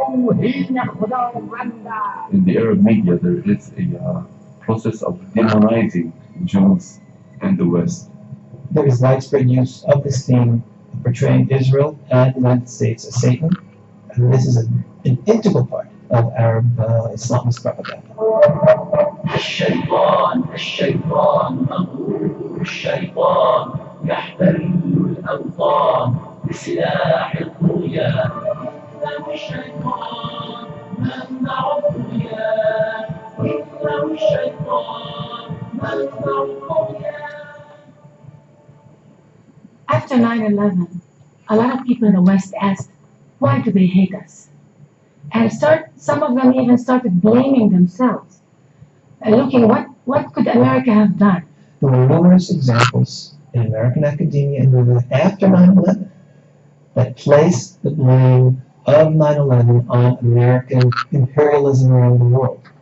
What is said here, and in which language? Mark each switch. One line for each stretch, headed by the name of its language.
English: In the Arab media, there is a process of demonizing Jews and the West. There is widespread use of this theme portraying Israel and the United States as Satan, and this is an integral part of Arab Islamist propaganda.
Arabic: الشيطان مغرور الشيطان يحتل الأوطان بسلاح الطغيان. إنه الشيطان منبع الطغيان. إنه الشيطان منبع الطغيان.
English: After 9/11, a lot of people in the West asked, why do they hate us? And some of them even started blaming themselves, and looking what could America have done. There were numerous examples in American academia and media after 9/11 that placed the blame of 9/11 on American imperialism around the world.